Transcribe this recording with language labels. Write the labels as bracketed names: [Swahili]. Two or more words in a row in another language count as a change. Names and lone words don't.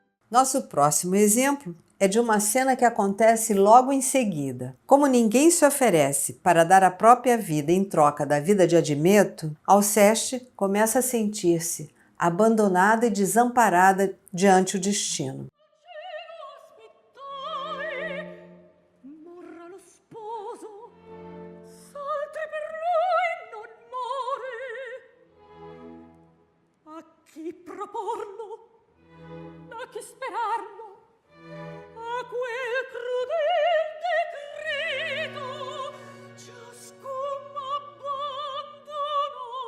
[Portuguese] Nosso próximo exemplo é de uma cena que acontece logo em seguida. Como ninguém se oferece para dar a própria vida em troca da vida de Admeto, Alceste começa a sentir-se abandonada e desamparada diante o destino. [Italian] Chi proporlo, a chi sperarlo, a quel crudel decreto ciascun abbandonò.